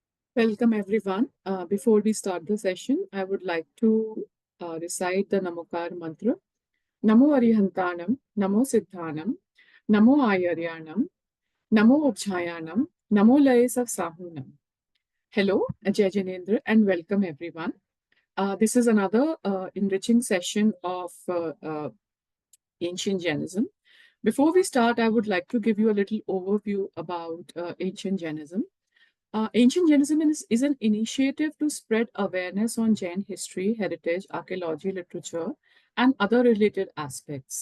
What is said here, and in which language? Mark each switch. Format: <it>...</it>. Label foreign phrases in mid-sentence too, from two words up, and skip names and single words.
<en>Welcome everyone. Before we start the session, I would like to recite the Namokar mantra.</en> <pra>Namo Arihantanam, Namo Siddhanam, Namo Ayaryanam, Namo Upchayanam, Namo Layesav Sahunam.</pra> <en>Hello,</en> <hi>Jai Janendra,</hi> <en>and welcome everyone. This is another enriching session of ancient Jainism. Before we start, I would like to give you a little overview about ancient Jainism. Ancient Jainism is an initiative to spread awareness on Jain history, heritage, archaeology, literature, and other related aspects.</en>